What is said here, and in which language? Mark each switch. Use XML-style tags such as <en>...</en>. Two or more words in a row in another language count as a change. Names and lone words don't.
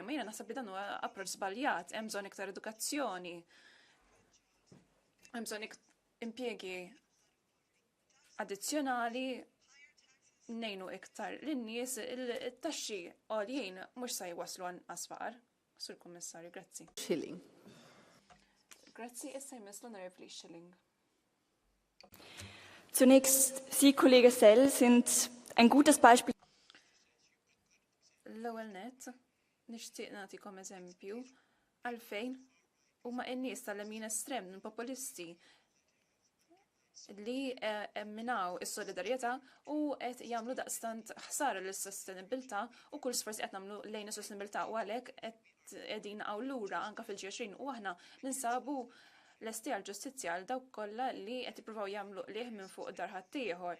<mt>Ma jiena naħseb li dan huwa approċċ żbaljat, hemm bżonn iktar edukazzjoni, hemm bżonn impjiegi addizzjonali ngħinu iktar lin-nies it-taxxi għoljien mhux se jwasslu għanqas faqar. Sur Kummissarju, grazzi. Schilling. Grazzi, issa jmiss l-Onorevoli Schilling.</mt> <de>Zunächst, Sie, Kollege Sell, sind ein gutes Beispiel.</de> <mt>L-ewwel net, nixtieq nagħtikom eżempju għalfejn huma n-nies tal-lemin estrem populisti li emminaw is-solidarjetà u qed jagħmlu daqstant ħsara lis-sostenibilità u kull sforz qed nagħmlu lejn is-sostenibilità u għalhekk qegħdin hawn lura anke fil-G20 u aħna ninsabu l-esti għal-ġustizzja għal dawk kollha li qed jippruvaw jagħmlu qlieħ minn fuq dar ħaddieħor.</mt>